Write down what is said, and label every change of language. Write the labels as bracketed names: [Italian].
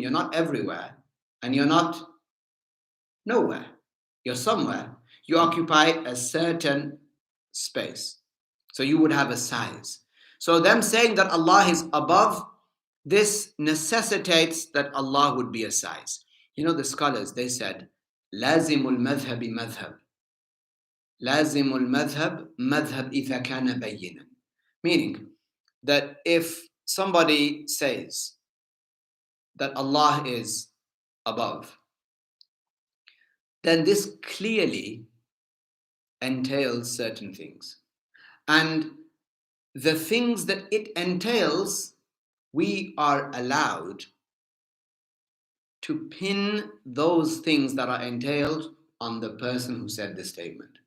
[English] You're not everywhere, and you're not nowhere. You're somewhere. You occupy a certain space. So you would have a size. So them saying that Allah is above, this necessitates that Allah would be a size. You know, the scholars, they said, [Arabic] لازم المذهب مذهب لازم المذهب مذهب إذا كان بينا. [English] Meaning that if somebody says that Allah is above, then this clearly entails certain things. And the things that it entails, we are allowed to pin those things that are entailed on the person who said this statement.